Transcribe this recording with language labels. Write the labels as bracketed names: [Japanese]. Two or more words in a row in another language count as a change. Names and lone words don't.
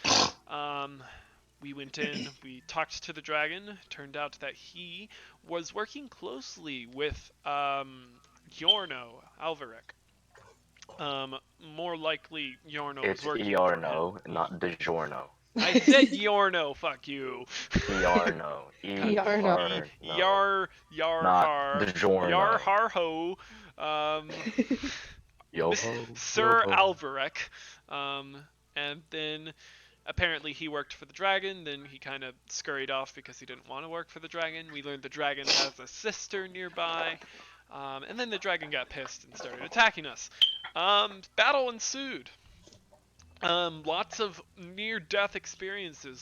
[English] We went in, we talked to the dragon. Turned out that he was working closely with Yorno Alvarek. More likely Yorno was working for him. Iarno, not DiGiorno. I said Yorno, fuck you. Iarno. Iarno. Yar Not har. DiGiorno. Yar har ho. Yo-ho. Sir Yo-ho. Alvarek. And then apparently he worked for the dragon, then he kind of scurried off because he didn't want to work for the dragon. We learned the dragon has a sister nearby. And then the dragon got pissed and started attacking us. Battle ensued. Lots of near-death experiences.